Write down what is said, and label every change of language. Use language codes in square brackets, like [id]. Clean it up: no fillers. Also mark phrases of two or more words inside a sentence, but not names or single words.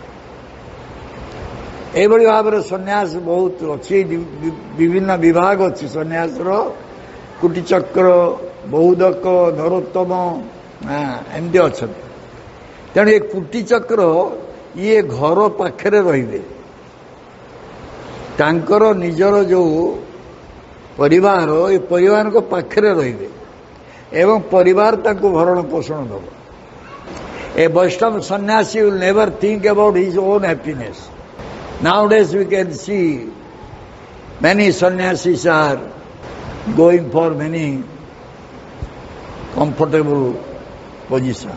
[or] ଏଇଭଳି ଭାବରେ ସନ୍ନ୍ୟାସ ବହୁତ ଅଛି, ବିଭିନ୍ନ ବିଭାଗ ଅଛି ସନ୍ନ୍ୟାସର, କୁଟିଚକ୍ର, ବହୁଦକ, ନରୋତ୍ତମ ଏମିତି ଅଛନ୍ତି। ତେଣୁ ଏ କୁଟିଚକ୍ର ଇଏ ଘର ପାଖରେ ରହିବେ, ତାଙ୍କର ନିଜର ଯେଉଁ ପରିବାର ଏ ପରିବାରଙ୍କ ପାଖରେ ରହିବେ ଏବଂ ପରିବାର ତାଙ୍କୁ ଭରଣ ପୋଷଣ ଦେବ। [en] A Vaishnava sannyasi will never think about his own happiness. Nowadays we can see many sannyasis are going for many comfortable positions.